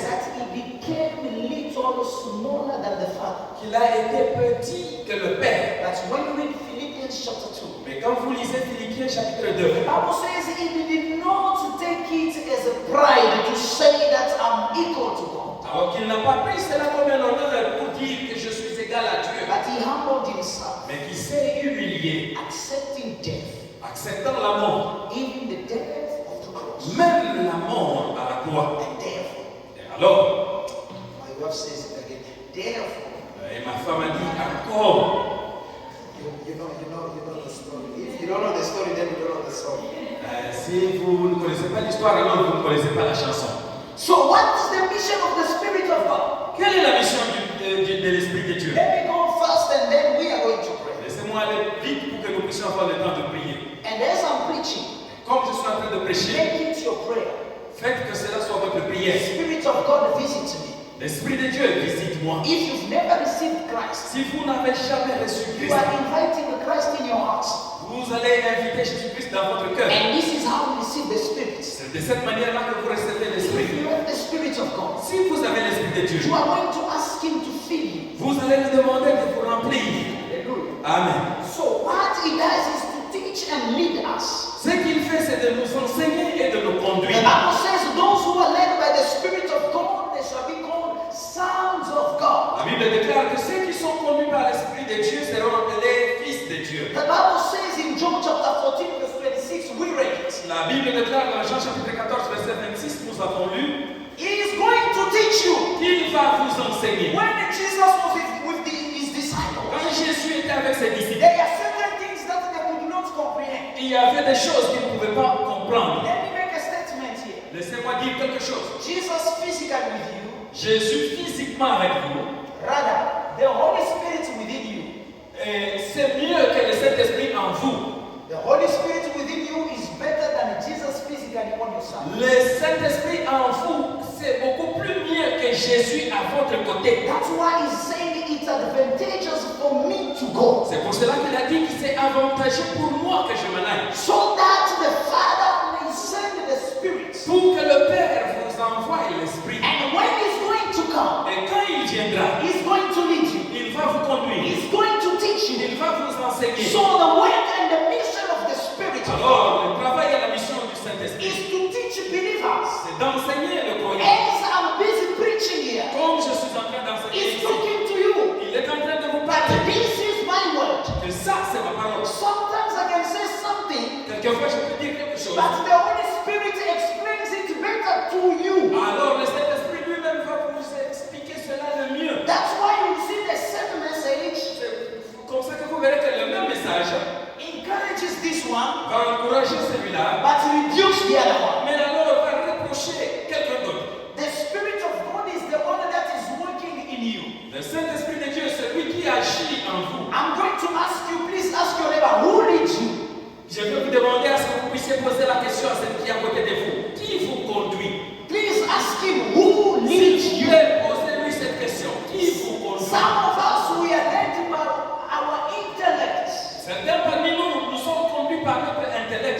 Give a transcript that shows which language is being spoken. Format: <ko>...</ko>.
<en>that he became little smaller than the Father.</en> <fr>qu'il a été petit que le Père.</fr> <en>That's when you read Philippians chapter 2.</en> <fr>Mais quand vous lisez Philippiens chapitre 2,</fr> <en>The Bible says he did not take it as a pride to say that I'm equal to God.</en> <fr>alors qu'il n'a pas pris cela comme un honneur pour dire que je suis égal à Dieu,</fr> <en>But he humbled himself,</en> <fr>mais qui s'est humilié,</fr> <en>accepting death,</en> <fr>acceptant la mort,</fr> <en>even the death of the cross.</en> <fr>même la mort à la croix.</fr> <en>And therefore,</en> <fr>Et alors,</fr> <en>my wife says it again, therefore,</en> <fr>et ma femme a dit encore,</fr> <en>you know the story. If you don't know the story, then you don't know the song.</en> <fr>si vous ne connaissez pas l'histoire, alors vous ne connaissez pas la chanson.</fr> <en>So what is the mission of the Spirit of God?</en> <fr>Quelle est la mission de l'Esprit de Dieu?</fr> <en>Let me go first and then we are going to pray.</en> <fr>Laissez-moi aller vite pour que nous puissions avoir le temps de prier.</fr> <en>And as I'm preaching,</en> <fr>Comme je suis en train de prêcher,</fr> <en>make it your prayer.</en> <fr>faites que cela soit votre</fr> <en>The</en> <fr>prière.</fr> <en>Spirit of God visit me.</en> <fr>L'Esprit de Dieu visite-moi.</fr> <en>If you've never received Christ,</en> <fr>Si vous n'avez jamais reçu</fr> <en>you</en> <fr>Christ,</fr> <en>are inviting Christ in your heart.</en> <fr>vous allez inviter Jésus-Christ dans votre cœur.</fr> <en>And this is how you receive the Spirit.</en> <fr>C'est de cette manière-là que vous recevez</fr> <en>If</en> <fr>l'Esprit.</fr> <en>you have the Spirit of God,</en> <fr>Si vous avez l'Esprit de Dieu,</fr> <en>you are going to ask Him to fill you.</en> <fr>vous allez lui demander de vous remplir. Hallelujah. Amen.</fr> <en>So what He does is to teach and lead us.</en> <fr>Ce qu'il fait, c'est de nous enseigner et de nous</fr> <en>The</en> <fr>conduire.</fr> <en>Bible says those who are led by the Spirit of God, they shall be called sons of God.</en> <fr>La Bible déclare que ceux qui sont conduits par l'Esprit de Dieu seront appelés fils de Dieu.</fr> <en>The Bible says in John chapter 14, verse 26, we read it.</en> <fr>La Bible déclare dans Jean chapitre 14, verset 26, nous avons lu,</fr> <en>He is going to teach you.</en> <fr>qu'il va vous enseigner.</fr> <en>When Jesus was with his disciples,</en> <fr>Quand Jésus était avec ses disciples,</fr> <en>there are certain things that they could not comprehend.</en> <fr>il y avait des choses qu'ils ne pouvaient pas comprendre.</fr> <en>Let me make a statement here.</en> <fr>Laissez-moi dire quelque chose.</fr> <en>Jesus physically with you,</en> <fr>Jésus physiquement avec vous,</fr> <en>rather, the Holy Spirit within you.</en> <fr>et c'est mieux que le Saint-Esprit en vous.</fr> <en>The Holy Spirit within you is better than Jesus physically on your side.</en> <fr>Le Saint-Esprit en vous, c'est beaucoup plus mieux que Jésus à votre côté.</fr> <en>That's why he's saying it's advantageous for me to go.</en> <fr>C'est pour cela qu'il a dit que c'est avantageux pour moi que je m'en aille.</fr> <en>So that the Father may send the Spirit.</en> <fr>Pour que le Père vous envoie l'Esprit.</fr> <en>And when he's going to come,</en> <fr>Et quand il viendra,</fr> <en>he's going to lead you.</en> <fr>il va vous conduire.</fr> <en>He's going to teach you.</en> <fr>Il va vous enseigner.</fr> <en>So the work and the mission of the Spirit</en> <fr>Alors, le travail et la mission du Saint-Esprit,</fr> <en>is to teach believers.</en> <fr>c'est d'enseigner le croyant.</fr> <en>As I'm busy preaching here,</en> <fr>Comme je suis en train d'enseigner</fr> <en>he's</en> <fr>ici,</fr> <en>talking to you.</en> <fr>il est en train de vous</fr> <en>But</en> <fr>parler.</fr> <en>this is my word.</en> <fr>Que ça, c'est ma parole.</fr> <en>Sometimes I can say something,</en> <fr>Quelquefois, je peux dire quelque chose.</fr> <en>but the Holy Spirit explains it better to you.</en> <fr>Alors, le Saint-Esprit lui-même va vous expliquer cela le mieux.</fr> <en>That's why you see the same message</en> <fr>C'est comme ça que vous verrez que le même message</fr> <en>encourages this one,</en> <fr>va encourager celui-là,</fr> <en>but rebukes the other one.</en> <fr>mais alors va reprocher quelqu'un d'autre.</fr> <en>The Spirit of God is the one that is working in you.</en> <fr>Le Saint-Esprit de Dieu, c'est lui qui agit en vous.</fr> <en>I'm going to ask you, please ask your neighbor, who leads you?</en> <fr>Je vais vous demander à ce que vous puissiez poser la question à celui qui est à côté de vous. Qui vous conduit?</fr> <en>Please ask him, who leads</en> <fr>S'il vous</fr> <en>you?</en> <fr>plaît, posez-lui cette question. Qui vous conduit?</fr> <en>Some of us, we are led by our intellect.</en> <fr>Certains parmi nous, nous sommes conduits par notre intellect.</fr>